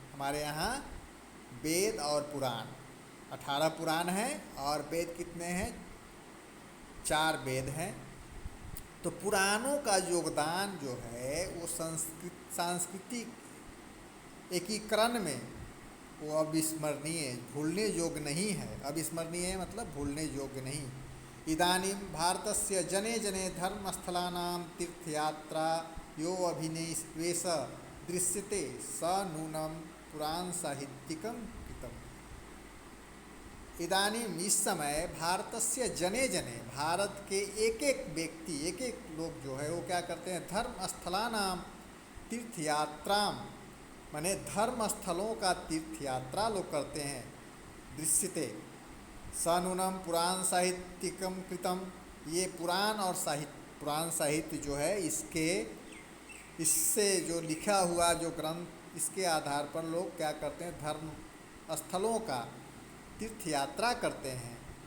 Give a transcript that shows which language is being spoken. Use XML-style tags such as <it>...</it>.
<hi>हमारे यहाँ वेद और पुराण 18 पुराण हैं और वेद कितने हैं, 4 वेद हैं। तो पुराणों का योगदान जो है वो सांस्कृतिक एकीकरण में वो अविस्मरणीय, भूलने योग्य नहीं है। अविस्मरणीय मतलब भूलने योग्य नहीं।</hi> <sa>इदानीं भारतस्य जने जने धर्मस्थलानां तीर्थयात्रा यो अभिनिवेश दृश्यते स नूनं पुराण साहित्यिकं कृतम्। इदानीं</sa> <hi>इस समय</hi> <sa>भारतस्य जने जने,</sa> <hi>भारत के एक एक व्यक्ति, एक एक लोग जो है वो क्या करते हैं,</hi> <sa>धर्मस्थलानां तीर्थयात्रां,</sa> <hi>माने धर्म स्थलों का तीर्थ यात्रा लोग करते हैं।</hi> <sa>दृश्यते सनूनम पुराण साहित्यिकम कृतम,</sa> <hi>ये पुराण और पुराण साहित्य जो है इससे जो लिखा हुआ जो ग्रंथ, इसके आधार पर लोग क्या करते हैं, धर्म स्थलों का तीर्थ यात्रा करते हैं।</hi>